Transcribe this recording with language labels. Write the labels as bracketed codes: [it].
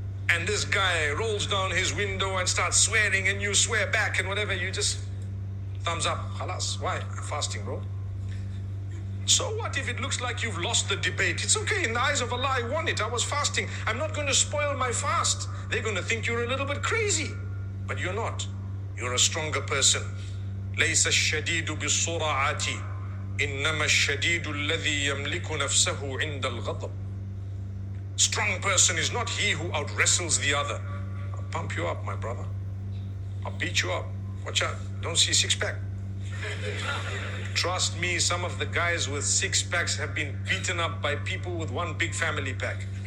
[en] And this guy rolls down his window and starts swearing, and you swear back and whatever, you just thumbs up. Khalas. Why? I'm fasting, bro. So what if it looks like you've lost the debate? It's okay. In the eyes of Allah, I won it. I was fasting. I'm not going to spoil my fast. They're going to think you're a little bit crazy. But you're not. You're a stronger person. [ar] ليس الشديد بالسرعة إنما الشديد الذي يملك نفسه عند الغضب. [en] Strong person is not he who out-wrestles the other. I'll pump you up, my brother. I'll beat you up. Watch out. Don't see six-pack. Trust me, some of the guys with six-packs have been beaten up by people with one big family pack.